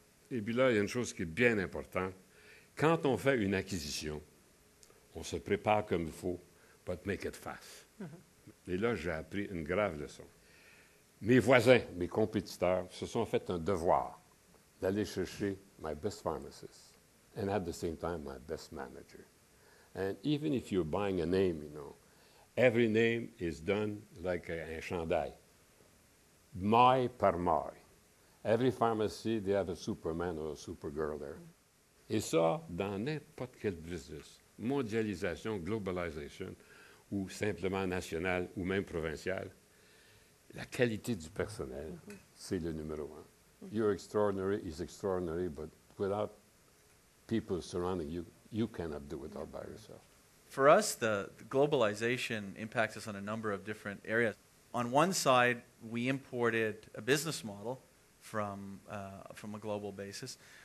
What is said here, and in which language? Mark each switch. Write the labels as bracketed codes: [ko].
[fr] Et puis là, il y a une chose qui est bien importante. Quand on fait une acquisition, on se prépare comme il faut, [en] but make it fast. [fr] Et là, j'ai appris une grave leçon. Mes voisins, mes compétiteurs, se sont fait un devoir d'aller chercher [en] my best pharmacist and at the same time my best manager. And even if you're buying a name, every name is done like [fr] un chandail. Maille par maille. [en] Every pharmacy, they have a Superman or a Supergirl there. [fr] Et ça, dans n'importe quel business, mondialisation, globalisation, ou simplement national, ou même provincial, la qualité du personnel, c'est le numéro un. [en] You're extraordinary, he's extraordinary, but without people surrounding you, you cannot do it all by yourself. For us, the globalization impacts us on a number of different areas. On one side, we imported a business model from a global basis.